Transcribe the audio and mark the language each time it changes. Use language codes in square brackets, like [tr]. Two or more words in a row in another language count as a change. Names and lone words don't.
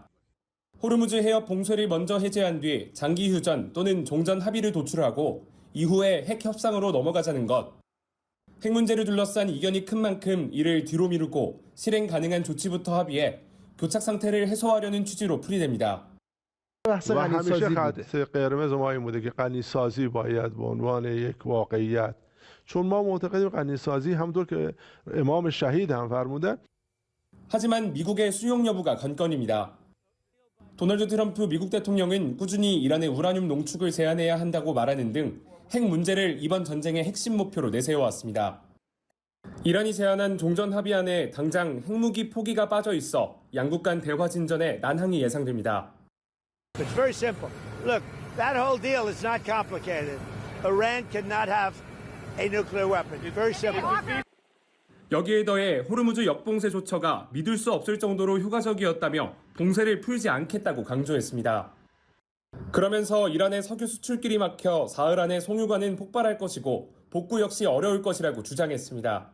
[ko] 호르무즈 해협 봉쇄를 먼저 해제한 뒤 장기 휴전 또는 종전 합의를 도출하고 이후에 핵 협상으로 넘어가자는 것. 핵 문제를 둘러싼 이견이 큰 만큼 이를 뒤로 미루고 실행 가능한 조치부터 합의해 교착 상태를 해소하려는 취지로 풀이됩니다. [fa] و همیشه خط قرمز ما این بوده که غنی‌سازی باید به عنوان یک واقعیت چون ما معتقدیم غنی‌سازی همونطور که امام شهید هم فرمودن [ko] 하지만 미국의 수용 여부가 관건입니다. 도널드 트럼프 미국 대통령은 꾸준히 이란의 우라늄 농축을 제한해야 한다고 말하는 등 핵 문제를 이번 전쟁의 핵심 목표로 내세워왔습니다. 이란이 제안한 종전 합의안에 당장 핵무기 포기가 빠져 있어 양국 간 대화 진전에 난항이 예상됩니다. [en] It's very simple. Look, that whole deal is not complicated. Iran cannot have a nuclear weapon. It's very simple. [ko] 여기에 더해 호르무즈 역봉쇄 조처가 믿을 수 없을 정도로 효과적이었다며 봉쇄를 풀지 않겠다고 강조했습니다. 그러면서 이란의 석유 수출길이 막혀 사흘 안에 송유관은 폭발할 것이고 복구 역시 어려울 것이라고 주장했습니다.